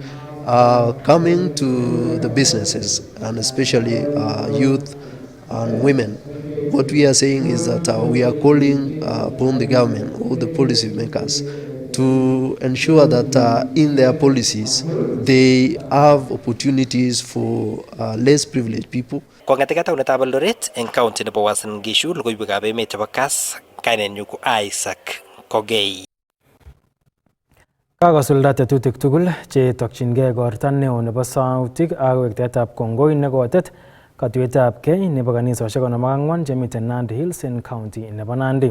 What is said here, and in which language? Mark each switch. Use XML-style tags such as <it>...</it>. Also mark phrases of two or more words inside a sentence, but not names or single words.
<en>Coming to the businesses, and especially youth and women, what we are saying is that we are calling upon the government or the policy makers to ensure that in their policies they have opportunities for less privileged people.</en> <kln>Kong'ete taunetab Eldoret eng county nebo Uasin Gishu, logoiwekab emet chebo Kass, kainenyu ko Isaac Kogei. Kakosulda tetutik tugul che tokyingei igorta neo nebo sautik ak wektetab kongoi nekotet katuiyetabkei nebo kanisosiek 54 chemiten Nandi Hills en county nebo Nandi.</kln>